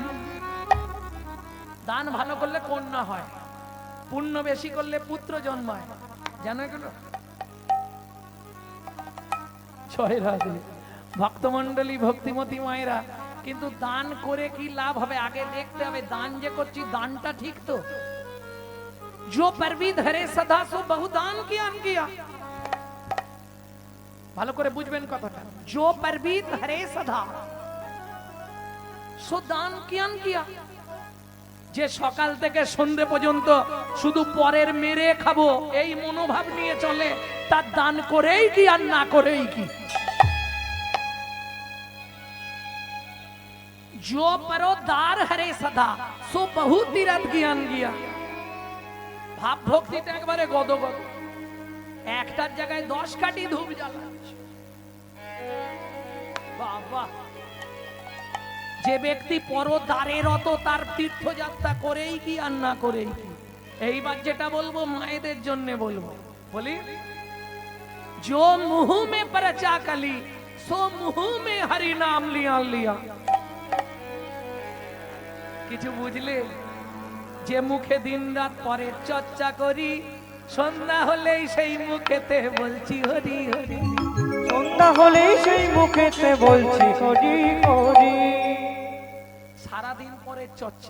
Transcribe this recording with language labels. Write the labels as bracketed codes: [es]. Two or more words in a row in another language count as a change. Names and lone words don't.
[bn] দান ভালো করলে কন্যা হয়, পুণ্য বেশি করলে পুত্র জন্মায়। জানো এগুলো? জয় রাধে। ভক্তমন্ডলী, ভক্তিমতী মায়েরা, কিন্তু দান করে কি লাভ হবে আগে দেখতে হবে। দান যে করছি দানটা ঠিক তো? [hi] जो परवी धरे सदा सो बहुदान किया। [bn] ভালো করে বুঝবেন কথাটা। [hi] जो परवी धरे सदा सो दान किया। [bn] যে সকাল থেকে সন্ধ্যে পর্যন্ত শুধু পরের মেরে খাবো এই মনোভাব নিয়ে চলে, তার দান করেই কি আর না করেই কি। [hi] जो परोदार हरे सदा सो बहु तीरथ ज्ञान किया। [bn] ভাব ভক্তিটা একবারে গদগদ, একটার জায়গায় 10 কাঠি ধূপ জ্বালাচ্ছে। বাবা, যে ব্যক্তি পরদারের রত তার তীর্থযাত্রা করেই কি আর না করেই কি। এইবার যেটা বলবো মায়েদের জন্য বলবো, বলি [hi] जो मुंह में परचा कली सो मुंह में हरि नाम लिया। [bn] কিছু বুঝলে? যে মুখে দিন রাত পরের চর্চা করি, সন্ধ্যা হলেই সেই মুখেতে বলছি হরি হরি। সন্ধ্যা হলেই সেই মুখেতে বলছি হরি হরি। সারাদিন পরের চর্চা।